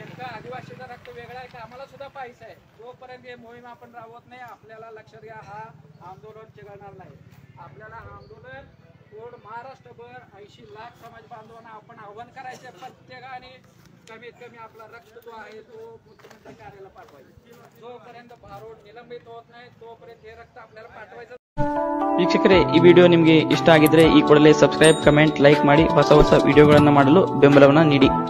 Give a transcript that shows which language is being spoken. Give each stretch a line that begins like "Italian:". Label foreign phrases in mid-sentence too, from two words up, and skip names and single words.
Marathi: नेमकं आदिवासीचा रक्त वेगळा आहे का आम्हाला सुद्धा पाहिजे आहे. जोपर्यंत हे मोहीम आपण राबवत नाही, आपल्याला लक्षात घ्या हा आंदोलन चिघळणार नाही. आपल्याला हा आंदोलन पूर्ण महाराष्ट्रभर 80 लाख समाज बांधवांना आपण आव्हान करायचे. प्रत्येकाने कमीत कमी आपला रक्त जो आहे तो मुख्यमंत्री कार्यालयाला पाठवायचा. जोपर्यंत बारोड निलंबित होत नाही तोपर्यंत हे रक्त आपल्याला पाठवायचं.
Kannada: ವೀಕ್ಷಕರೇ, ಈ ವಿಡಿಯೋ ನಿಮಗೆ ಇಷ್ಟ ಆಗಿದ್ರೆ ಈ ಕೂಡಲೇ ಸಬ್ಸ್ಕ್ರೈಬ್, ಕಮೆಂಟ್, ಲೈಕ್ ಮಾಡಿ ಹೊಸ ಹೊಸ ವಿಡಿಯೋಗಳನ್ನು ಮಾಡಲು ಬೆಂಬಲವನ್ನು ನೀಡಿ.